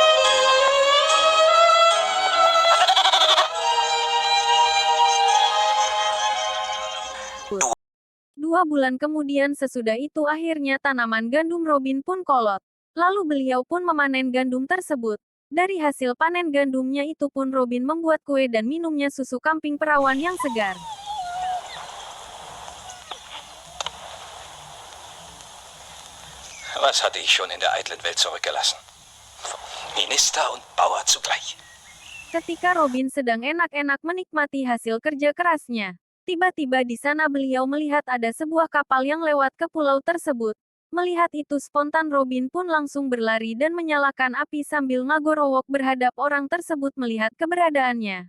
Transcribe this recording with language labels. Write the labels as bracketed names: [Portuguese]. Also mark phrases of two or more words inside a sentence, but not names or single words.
[Indonesian] Dua bulan kemudian sesudah itu akhirnya tanaman gandum Robin pun kolot. Lalu beliau pun memanen gandum tersebut. Dari hasil panen gandumnya itu pun Robin membuat kue dan minumnya susu kambing perawan yang segar. [German] was hatte ich schon in der eitlen Welt zurückgelassen? Minister und Bauer zugleich. [Indonesian] Ketika Robin sedang enak-enak menikmati hasil kerja kerasnya, tiba-tiba di sana beliau melihat ada sebuah kapal yang lewat ke pulau tersebut. Melihat itu spontan Robin pun langsung berlari dan menyalakan api sambil ngagorowok berhadap orang tersebut melihat keberadaannya.